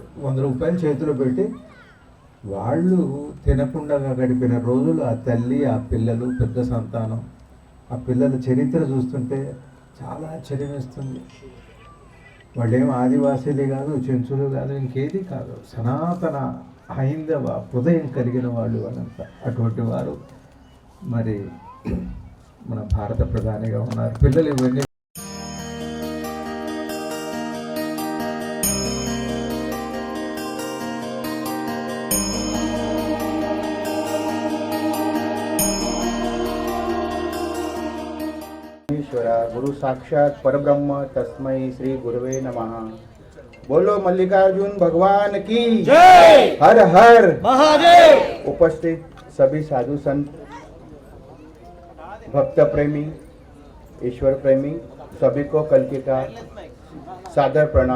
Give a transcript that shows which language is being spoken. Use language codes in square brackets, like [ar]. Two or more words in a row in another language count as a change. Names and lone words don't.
[te] 100 రూపాయలు చేతిలో పెట్టి వాళ్ళు తినకుండా గడిపిన రోజులు, ఆ తల్లి, ఆ పిల్లలు, పెద్ద సంతానం, ఆ పిల్లల చరిత్ర చూస్తుంటే చాలా ఆశ్చర్యం వేస్తుంది. వాళ్ళేం ఆదివాసీలు కాదు, చెంచులు కాదు, ఇంకేది కాదు, సనాతన హైందవ హృదయం కలిగిన వాళ్ళు వాళ్ళంతా. అటువంటి వారు మరి మన భారత ప్రధానిగా ఉన్నారు. పిల్లలు ఇవన్నీ [sa] गुरु साक्षात परब्रह्म तस्मै श्री गुरुवे नमः। [hi] बोलो मल्लिकार्जुन भगवान की जय। हर हर महादेव। उपस्थित सभी साधु संत, भक्त प्रेमी, ईश्वर प्रेमी, सभी को कल के का सादर प्रणाम।